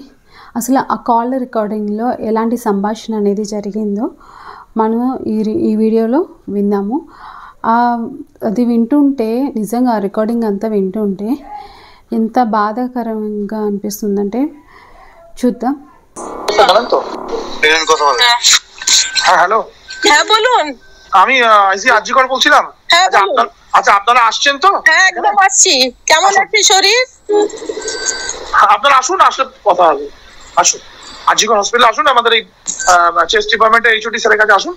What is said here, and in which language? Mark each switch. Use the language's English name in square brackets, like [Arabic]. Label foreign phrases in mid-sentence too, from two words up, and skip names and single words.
[Telugu] అసలు ఆ [English] call recording-lo [Telugu] ఎలాంటి సంభాషణ అనేది జరిగిందో మనము ఈ వీడియోలో విన్నాము. అది వింటుంటే నిజంగా ఆ రికార్డింగ్ అంతా వింటుంటే ఎంత బాధాకరంగా అనిపిస్తుందంటే చూద్దాం. [Bangla] হ্যালো, হ্যাঁ বলুন। আমি আজিকর বলছিলাম। হ্যাঁ বলুন। আচ্ছা, আপনারা আসছেন তো? হ্যাঁ একদম আসছি। কেমন আছে শরীর? আপনারা আসুন, আসলে কথা হবে। আসুন, আজিকর হসপিটাল আসুন, আমাদের এই [English] chest department-er HOD sir-er [Bangla] কাছে আসুন।